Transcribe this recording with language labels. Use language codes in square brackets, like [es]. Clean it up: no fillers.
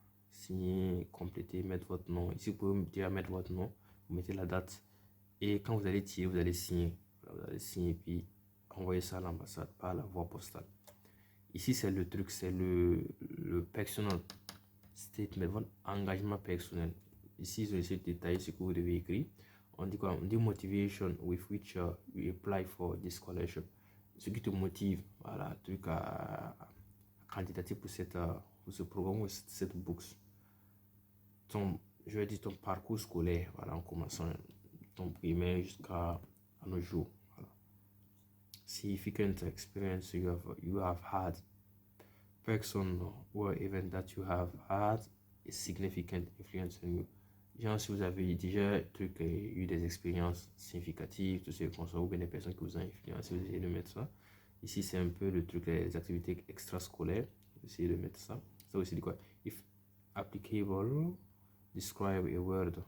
[fr] Signer, compléter, mettre votre nom. Ici, vous pouvez déjà mettre votre nom. Vous mettez la date. Et quand vous allez tirer, vous allez signer. Voilà, vous allez signer puis envoyer ça à l'ambassade par la voie postale. Ici, c'est le truc, c'est le personal statement, votre engagement personnel. Ici, je vais essayer de détailler ce que vous devez écrire. On dit quoi? On dit [en] motivation with which you apply for this scholarship. [fr] Ce qui te motive, voilà, truc à candidater pour ce programme ou cette bourse. Je vais dire ton parcours scolaire, voilà, en commençant ton primaire jusqu'à nos jours. Voilà. [en] significant experience you have had, person or event that you have had a significant influence on you. [fr] Genre, si vous avez déjà eu des expériences significatives, tout ce qu'on soit, ou bien des personnes qui vous ont influencé, vous essayez de mettre ça. Ici, c'est un peu le truc, les activités extrascolaires. Vous essayez de mettre ça. Ça aussi, dit quoi? [en] If applicable, describe a word.